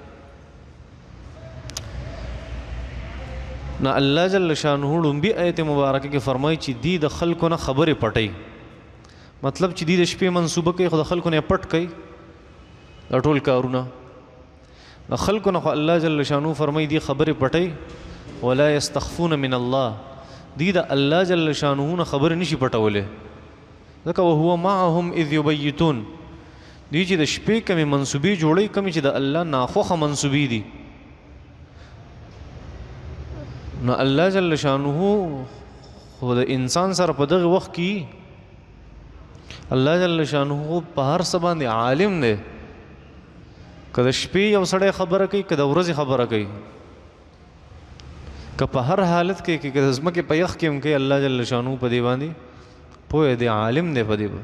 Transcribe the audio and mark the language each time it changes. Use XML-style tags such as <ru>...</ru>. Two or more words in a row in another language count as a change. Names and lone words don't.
<ps>نه الله جل شانه ړومبي آیت مبارکه کې فرمایي چې دی د خلکو نه خبرې پټوي مطلب چې دی د شپې منصوبه کوي خو د خلکو نه پټ کوي دا ټول کارونه د خلکو نه خو الله جل شانه فرمایي دی خبرې پټوي</ps> <ar>ولا یستخفون من الله</ar> <ps>دی د الله جل شانه نه خبر نشي پټولی ځکه</ps> <ar>وهو معهم اذ یبیتون</ar> <ps>دی چې د شپې کمې منصوبې جوړوي کمې چې د الله ناخوښه منصوبې دي نو الله جل شانه خو د انسان سره په دغه وخت کې الله جل شانه په هر څه باندې عالم دی که د شپې یو سړی خبره کوي که د ورځې خبره کوي که په هر حالت کې که د ځمکې په یخ کې هم کوي الله جل شانو په دې باندې پوهه دی عالم دی په دې باندې.</ps>